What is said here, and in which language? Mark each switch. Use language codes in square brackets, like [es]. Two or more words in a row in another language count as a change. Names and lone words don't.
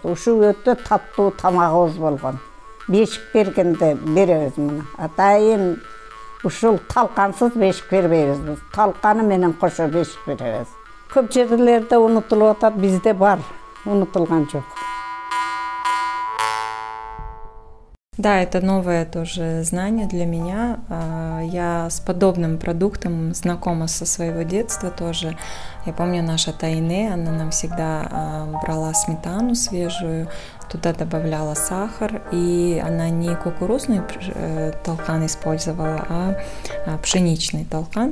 [ky] Ушу өтө таттуу тамагыбыз болгон. Бешик бергенде беребиз муну. Атайын ушул талкансыз бешик бербейбиз биз. Талканы менен кошо бешик беребиз. Көп жерлерде унутулуп атат, бизде бар, унутулган жок. [ru] Да, это новое тоже знание для меня. Я с подобным продуктом знакома со своего детства тоже. Я помню, наша Тайне, она нам всегда брала сметану свежую, туда добавляла сахар, и она не кукурузный толкан использовала, а пшеничный толкан.